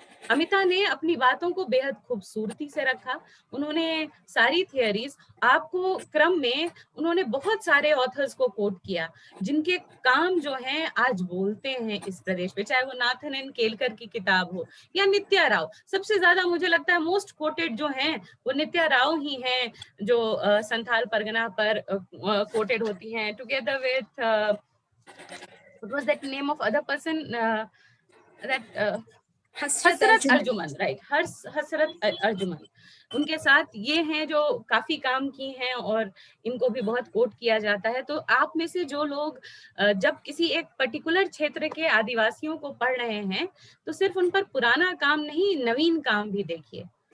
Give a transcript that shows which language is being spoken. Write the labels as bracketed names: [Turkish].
[Hindi] अमिता ने अपनी बातों को बेहद खूबसूरती से रखा। उन्होंने सारी थियरीज आपको क्रम में, उन्होंने बहुत सारे ऑथर्स को कोट किया जिनके काम जो हैं आज बोलते हैं इस प्रदेश पे, चाहे वो नाथन एन केलकर की किताब हो या नित्या राव। सबसे ज्यादा मुझे लगता है [English] most quoted [Hindi] जो हैं वो नित्या राव ही हैं, जो संथाल परगना पर कोटेड होती हैं, [English] together with what was that name of other person, that Hasrat [Hindi] Hasrat [English] Arjuman. [Hindi] Arjuman, right, हसरत अर्जुमन, उनके साथ ये हैं जो काफी काम की हैं और इनको भी बहुत कोट किया जाता है। तो आप में से जो लोग जब किसी एक पर्टिकुलर क्षेत्र के आदिवासियों को पढ़ रहे हैं तो सिर्फ उन पर पुराना काम नहीं, नवीन काम भी देखिए।